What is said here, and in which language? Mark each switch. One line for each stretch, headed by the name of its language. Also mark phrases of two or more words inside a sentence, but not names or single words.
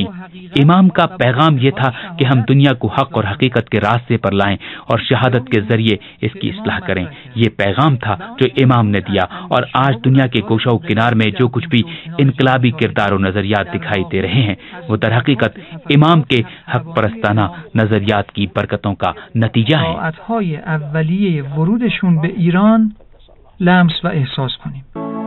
Urdu: امام کا پیغام یہ تھا کہ ہم دنیا کو حق اور حقیقت کے راستے پر لائیں اور شہادت کے ذریعے اس کی اصلاح کریں۔ یہ پیغام تھا جو امام نے دیا، اور آج دنیا کے گوشہ و کنار میں جو کچھ بھی انقلابی کردار و نظریات دکھائی دے رہے ہیں وہ در حقیقت امام کے حق پرستانہ نظریات کی برکتوں کا نتیجہ ہے۔
Persian: ساعتهای اولیه ورودشون به ایران لمس و احساس کنیم۔